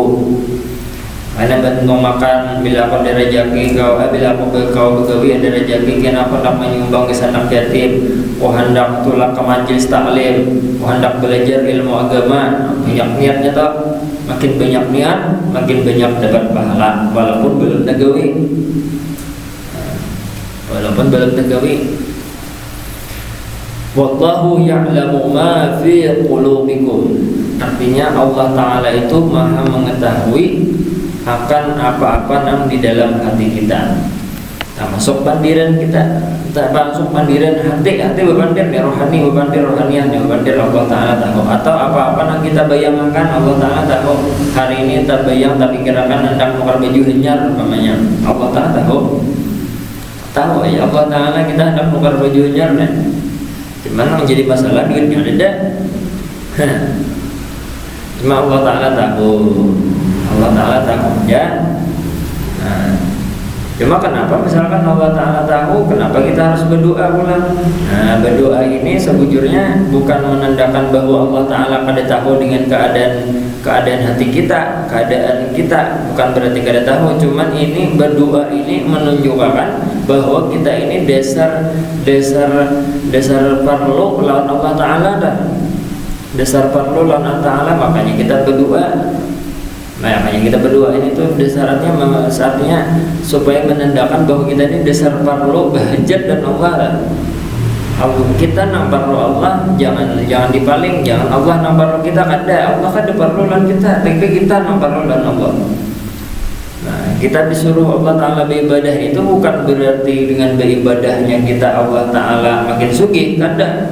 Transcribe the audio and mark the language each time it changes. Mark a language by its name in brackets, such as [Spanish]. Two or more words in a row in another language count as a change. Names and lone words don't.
[Banjar] Karena bantu makan bila aku ada rezeki bila aku begawi ada rezeki, kena aku hendak menyumbang ke anak yatim, aku hendak tulak ke majelis taklim, aku hendak belajar ilmu agama. Banyak niatnya toh, makin banyak niat makin banyak dapat pahala, walaupun belum tagawi. [Arabic] Wallahu ya'lamu ma fi qulubikum. [Banjar] Artinya Allah Ta'ala itu maha mengetahui akan apa-apa yang di dalam hati kita. Masuk pandiran kita, masuk pandiran hati bebandir nih rohani, bebandir rohaniah nih, bebandir Allah Ta'ala tahu. Atau apa-apa yang kita bayangkan Allah Ta'ala tahu. Hari ini tak bayang, tak pikirkan hendak nukar baju henyar namanya, Allah Ta'ala tahu ya Allah Ta'ala kita hendak nukar baju henyar nih. Gimana menjadi masalah duitnya ada? Cuma Allah Ta'ala tahu ya. Cuma kenapa misalkan Allah Ta'ala tahu, kenapa kita harus berdoa pula? Berdoa ini sebujurnya bukan menandakan bahwa Allah Ta'ala kada tahu dengan keadaan hati kita, keadaan kita, bukan berarti kada tahu. Cuman ini berdoa ini menunjukkan bahwa kita ini dasar perlu lawan Allah Ta'ala dah. Dasar perlu lawan Allah Ta'ala, makanya kita berdoa. Makanya kita berdoa ini tuh dasarnya saatnya supaya menandakan bahwa kita ini dasar perlu bahajat dan Allah. Kita nang perlu Allah, jangan dipaling, jangan Allah nang perlu kita kada. Allah kada perlu lan kita, tapi kita nang perlu lan Allah. Kita disuruh Allah Ta'ala beribadah itu bukan berarti dengan beribadahnya kita Allah Ta'ala makin sugih, kada.